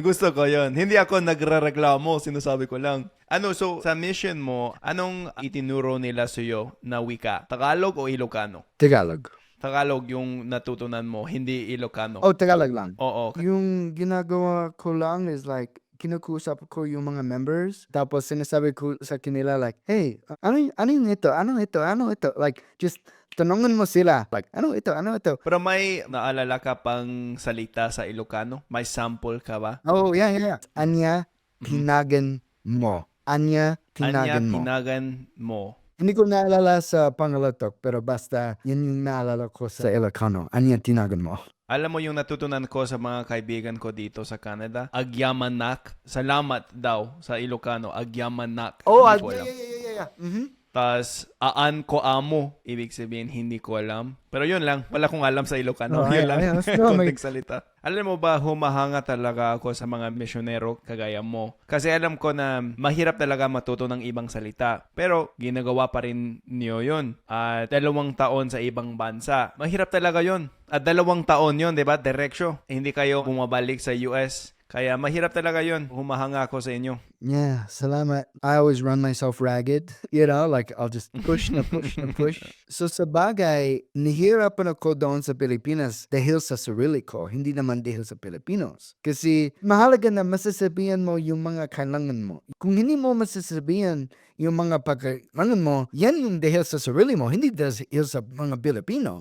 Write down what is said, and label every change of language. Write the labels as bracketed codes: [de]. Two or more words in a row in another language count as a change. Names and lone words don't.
[tl] Gusto ko yon. Hindi ako nagrereklamo, sinasabi ko lang. So sa mission mo, anong itinuro nila sa'yo na wika? Tagalog o Ilocano? Tagalog. Tagalog yung natutunan mo, hindi Ilocano. Oh, Tagalog lang. Oo. Yung ginagawa ko lang [en] is like, [tl] kinukusap ko yung mga members, tapos sinasabi ko sa kanila [en] like, hey, [tl] ano yung ito? Ano ito? [en] Like, just [tl] tanungin mo sila. Like, ano ito? Pero may naalala ka pang salita sa Ilocano? May sample ka ba? [en] Oh, yeah. [ilo] Anya, tinagan mo. Anya, Anya, tinagan mo. tinagan mo. [tl] Hindi ko naalala sa Pangalatok, pero basta yan yung naalala ko sa Ilocano. Anya, tinagan mo. Alam mo yung natutunan ko sa mga kaibigan ko dito sa Canada? Agyamanak. Salamat daw sa Ilocano. Agyamanak. Hindi ko alam. [en] Yeah. Mm-hmm. [ilo] Tas, aan ko amo. [tl] Ibig sabihin, hindi ko alam. Pero yun lang. Wala kong alam sa Ilocano. Yun lang. Konting salita. Alam mo ba, humahanga talaga ako sa mga misyonero kagaya mo. Kasi alam ko na mahirap talaga matuto ng ibang salita. Pero ginagawa pa rin niyo yun. At 2 taon sa ibang bansa. Mahirap talaga yun. At 2 taon yun, di ba? Diretso. Hindi kayo bumabalik sa US. Kaya mahirap talaga yun. Humahanga ako sa inyo. Yeah, salamat. [en] I always run myself ragged. Like I'll just push. [tl] So sa bagay, nahihirapan ako doon sa Pilipinas dahil sa sarili ko, hindi naman dahil sa Pilipinos. Kasi mahalaga na masasabihan mo yung mga kailangan mo. Kung hindi mo masasabihan yung mga pagkailangan mo, yan yung dahil sa sarili mo, hindi dahil sa mga Pilipino.